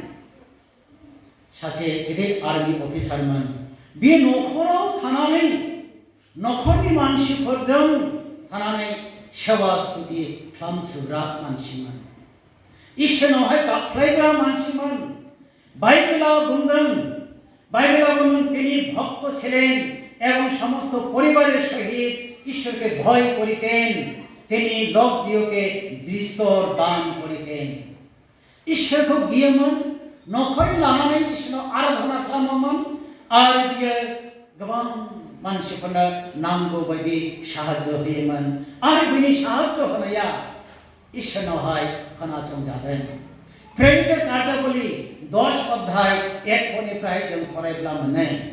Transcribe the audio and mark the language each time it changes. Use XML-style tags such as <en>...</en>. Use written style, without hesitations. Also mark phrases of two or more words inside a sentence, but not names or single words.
<brx>सासे गिदिर आर्मी अफिसारमोन बे न'खराव थानानै न'खरनि मानसिफोरजों थानानै सेवा स्तुति खालामसोग्रा मानसिमोन इसोरनावहाय गाबख्लायग्रा मानसिमोन बाइबेला बुंदों</brx> <bn>তিনি ভক্ত ছিলেন এবং সমস্ত পরিবারের সহিত ঈশ্বরকে ভয় করিতেন তিনি লোকদিওকে বিস্তর দান করিতেন</bn> <brx>ঈশ্বরखौ गियोमोन न'खरनि लानानै इसोरनाव आराधना खालामोमोन आरो बियो गोबां मानसिफोरनो नांगौ बायदि साहाय्य होयोमोन आरो बिनि साहाय्य होनाया इसोरनावहाय खोनासंजादों प्रेरित कार्यावली 10 अध्याय 1 पदनिफ्राय जों फरायब्ला मोनो</brx>